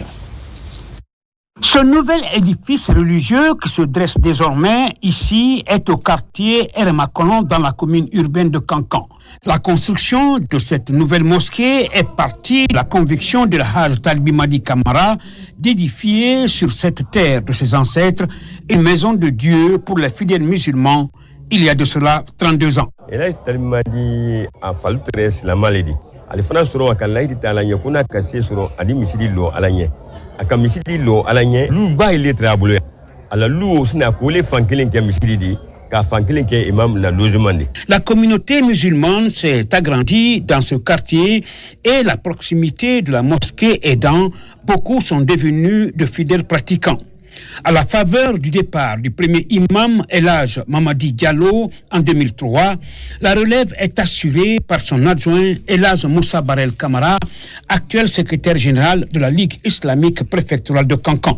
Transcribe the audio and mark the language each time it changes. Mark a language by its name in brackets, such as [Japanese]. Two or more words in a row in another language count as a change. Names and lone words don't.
[French] Ce nouvel édifice religieux qui se dresse désormais ici est au quartier Heremakonon dans la commune urbaine de Kankan. La construction de cette nouvelle mosquée est partie de la conviction de Haj Talibi Madi Kamara d'édifier sur cette terre de ses ancêtres une maison de Dieu pour les fidèles musulmans il y a de cela 32 ans. [Mandingo] aka misiri lo alanye lu ba ile trabulu ala lu sina ko le fankelen ke misiri di ka fankelen ke imam la logement. [French] La communauté musulmane s'est agrandie dans ce quartier et la proximité de la mosquée aidant, beaucoup sont devenus de fidèles pratiquants. À la faveur du départ du premier imam El Hadj Mamadi Diallo en 2003, la relève est assurée par son adjoint El Hadj Moussa Barel Kamara, actuel secrétaire général de la Ligue islamique préfectorale de Kankan.